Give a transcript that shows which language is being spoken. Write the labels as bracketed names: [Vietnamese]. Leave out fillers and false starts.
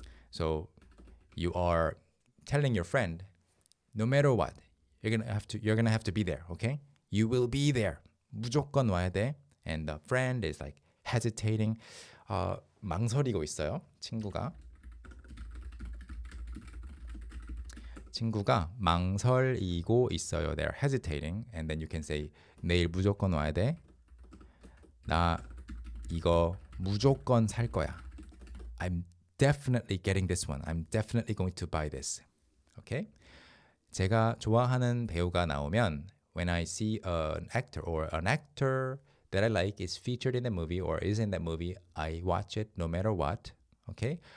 [English] So you are telling your friend, no matter what, you're gonna have to be there, okay? You will be there. [Korean] 무조건 와야 돼. [English] And the friend is like hesitating, [Korean] 망설이고 있어요. 친구가 망설이고 있어요. [English] They're hesitating, and then you can say [Korean] 내일 무조건 와야 돼. 나 이거 무조건 살 거야. [English] I'm definitely getting this one. I'm definitely going to buy this. Okay? [Korean] 제가 좋아하는 배우가 나오면 [English] when I see an actor or an actor that I like is featured in the movie or is in the movie, I watch it no matter what. Okay?